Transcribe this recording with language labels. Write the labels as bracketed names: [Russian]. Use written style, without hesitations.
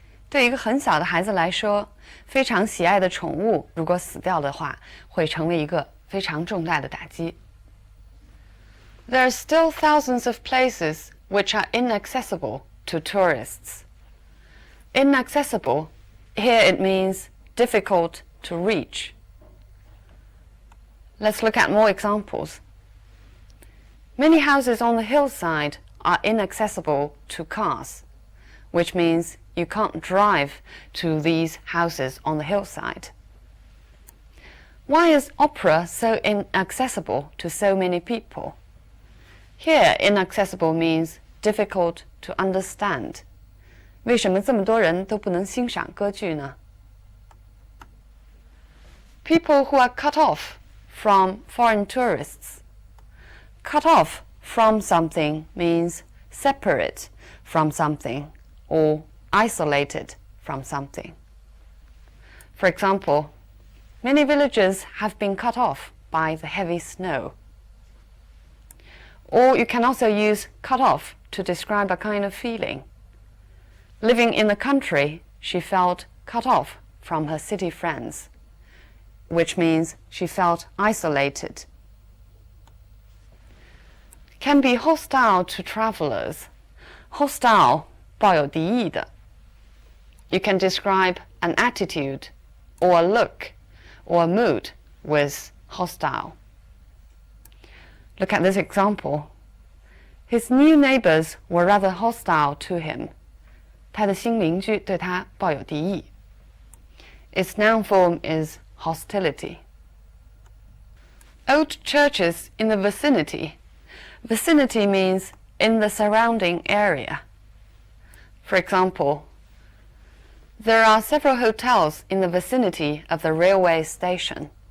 [Chinese] 对一个很小的孩子来说，非常喜爱的宠物如果死掉的话，会成为一个非常重大的打击。 [English] There are still thousands of places which are inaccessible to tourists. Inaccessible, here it means difficult to reach. Let's look at more examples. Many houses on the hillside are inaccessible to cars, which means you can't drive to these houses on the hillside. Why is opera so inaccessible to so many people? Here, inaccessible means difficult to understand. [Chinese] 为什么这么多人都不能欣赏歌剧呢？ [English] People who are cut off from foreign tourists. Cut off from something means separate from something or isolated from something. For example, many villages have been cut off by the heavy snow. Or you can also use cut off to describe a kind of feeling. Living in the country, she felt cut off from her city friends, which means she felt isolated. Can be hostile to travelers. [Chinese] Hostile, 抱有敌意的. [English] You can describe an attitude or a look or a mood with hostile. Look at this example. His new neighbors were rather hostile to him. [Chinese] 他的新邻居对他抱有敌意. [English] Its noun form is hostility. Old churches in the vicinity. Vicinity means in the surrounding area. For example, there are several hotels in the vicinity of the railway station.